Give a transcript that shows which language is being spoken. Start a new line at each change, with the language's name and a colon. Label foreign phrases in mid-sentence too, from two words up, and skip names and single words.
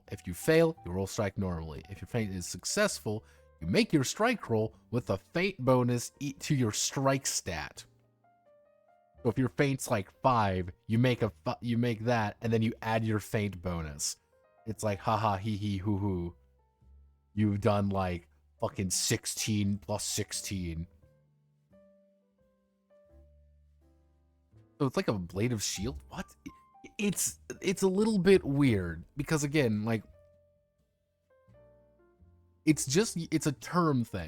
English: If you fail, you roll strike normally. If your feint is successful, you make your strike roll with a feint bonus to your strike stat. So if your feint's like 5, you make that, and then you add your feint bonus. It's like, haha, hee hee, hoo hoo. You've done like fucking 16 plus 16. So it's like a blade of shield? What? It's a little bit weird, because again, like, it's a term thing.